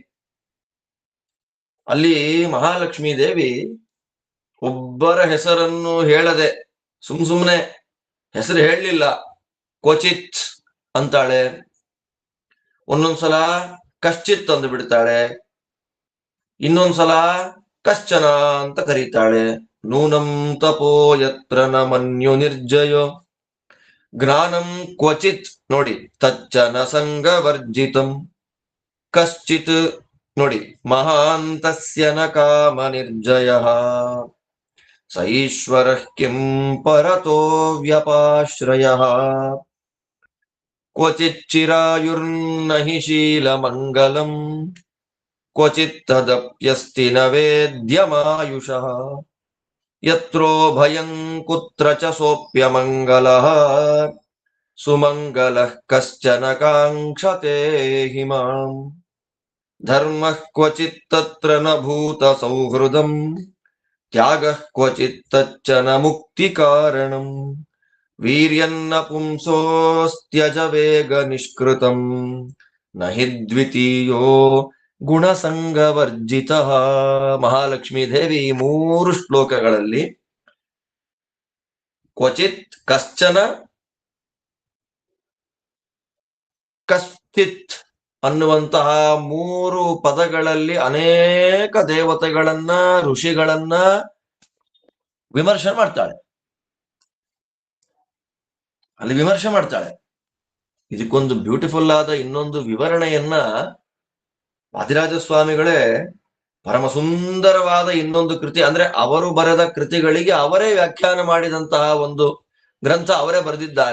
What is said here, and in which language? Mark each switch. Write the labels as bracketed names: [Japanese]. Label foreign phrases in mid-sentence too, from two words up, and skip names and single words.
[Kannada] ಅಲ್ಲಿ ಮಹಾಲಕ್ಷ್ಮೀ ದೇವಿ ಒಬ್ಬರ ಹೆಸರನ್ನು ಹೇಳದೆ ಸುಮ್ನೆ ಹೆಸರು ಹೇಳಲಿಲ್ಲ, ಕ್ವಚಿತ್ ಅಂತಾಳೆ, ಒಂದೊಂದ್ಸಲ ಕಶ್ಚಿತ್ ಅಂದು ಬಿಡ್ತಾಳೆ, ಇನ್ನೊಂದ್ಸಲ ಕಶ್ಚನ ಅಂತ ಕರೀತಾಳೆ. [Sanskrit] ನೂನಂ ತಪೋ ಯತ್ರ ನ ಮನ್ಯು ನಿರ್ಜಯೋ ಜ್ಞಾನಂ ಕ್ವಚಿತ್ ನೋಡಿ ತಚ್ಚನ ಸಂಗವರ್ಜಿತಂ ಕಶ್ಚಿತ್ ನೋಡಿ ಮಹಾಂತಸ್ಯ ನ ಕಾಮ ನಿರ್ಜಯ ಸೈಶ್ವರ ಕಿಂ ಪರತೋ ವ್ಯಪಾಶ್ರಯ ಕ್ವಚಿತ್ ಚಿರಾಯುರ್ನ ಹಿ ಶೀಲಮಂಗಲಂ ಕ್ವಚಿತ್ ತದಪ್ಯಸ್ತಿ ನ ವೇದ್ಯಮಾಯುಷಃ ಯತ್ರೋ ಭಯಂ ಕುತ್ರ ಚ ಸೋಪ್ಯಮಂಗಲಃ ಸುಮಂಗಲಃ ಕಶ್ಚನ ಕಾಂಕ್ಷತೆ ಹಿಮಾಂ ಧರ್ಮಃ ಕ್ವಚಿತ್ ತತ್ರ ನ ಭೂತ ಸೌಹೃದಂ ತ್ಯಾಗಃ ಕ್ವಚಿತ್ ತಚ್ಚ ನ ಮುಕ್ತಿ ಕಾರಣಂ ವೀರ್ಯನ್ನ ಪುಂಸೋಸ್ತ್ಯಜ ವೇಗ ನಿಷ್ಕೃತಂ ನ ಹಿ ದ್ವಿತೀಯೋ ಗುಣಸಂಗವರ್ಜಿತ. [Kannada] ಮಹಾಲಕ್ಷ್ಮೀ ದೇವಿ 3 ಶ್ಲೋಕಗಳಲ್ಲಿ ಕ್ವಚಿತ್, ಕಶ್ಚನ, ಕಶ್ಚಿತ್ ಅನ್ನುವಂತಹ 3 ಪದಗಳಲ್ಲಿ ಅನೇಕ ದೇವತೆಗಳನ್ನ, ಋಷಿಗಳನ್ನ ವಿಮರ್ಶೆ ಮಾಡ್ತಾಳೆ. ಅಲ್ಲಿ ವಿಮರ್ಶೆ ಮಾಡ್ತಾಳೆ. ಇದಕ್ಕೊಂದು ಬ್ಯೂಟಿಫುಲ್ ಆದ ಇನ್ನೊಂದು ವಿವರಣೆಯನ್ನ ವಾದಿರಾಜ ಸ್ವಾಮಿಗಳೇ ಪರಮ ಸುಂದರವಾದ ಇನ್ನೊಂದು ಕೃತಿ, ಅಂದ್ರೆ ಅವರು ಬರೆದ ಕೃತಿಗಳಿಗೆ ಅವರೇ ವ್ಯಾಖ್ಯಾನ ಮಾಡಿದಂತಹ ಒಂದು ಗ್ರಂಥ ಅವರೇ ಬರೆದಿದ್ದಾರೆ.